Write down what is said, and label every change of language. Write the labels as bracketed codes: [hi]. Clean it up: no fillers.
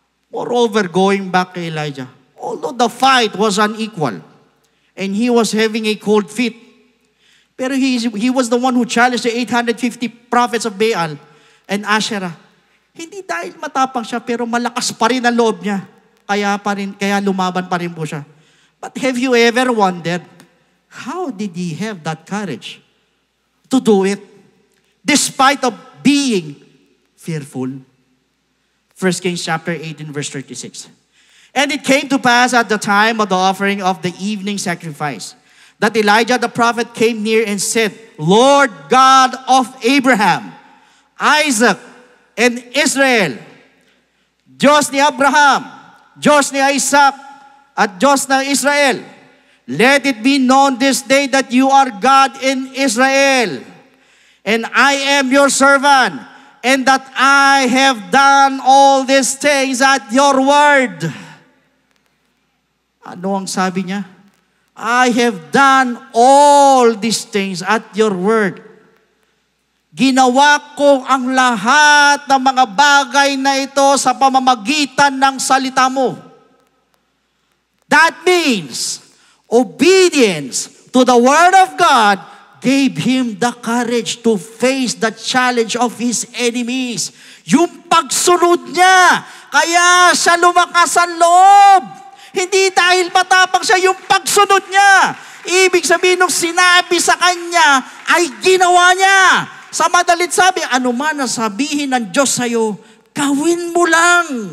[en] Moreover, going back kay Elijah, although the fight was unequal and he was having a cold feet, pero he was the one who challenged the 850 prophets of Baal and Asherah. [tl] Hindi dahil matapang siya, pero malakas pa rin ang loob niya. Kaya lumaban pa rin po siya. [en] But have you ever wondered, how did he have that courage to do it despite of being fearful? 1 Kings chapter 18 verse 36. And it came to pass at the time of the offering of the evening sacrifice that Elijah the prophet came near and said, Lord God of Abraham, Isaac, and Israel, [tl] Diyos ni Abraham, Diyos ni Isaac, at Diyos ng Israel, [en] let it be known this day that you are God in Israel, and I am your servant, and that I have done all these things at your word. [tl] Ano ang sabi niya? [en] I have done all these things at your word. [tl] Ginawa ko ang lahat ng mga bagay na ito sa pamamagitan ng salita mo. [en] That means, obedience to the word of God gave him the courage to face the challenge of his enemies. [tl] Yung pagsunod niya, kaya siya lumakas ang loob. Hindi dahil matapang siya, yung pagsunod niya. Ibig sabihin, nung sinabi sa kanya, ay ginawa niya. Sa madalit sabi, ano man ang sabihin ng Diyos sa'yo, gawin mo lang.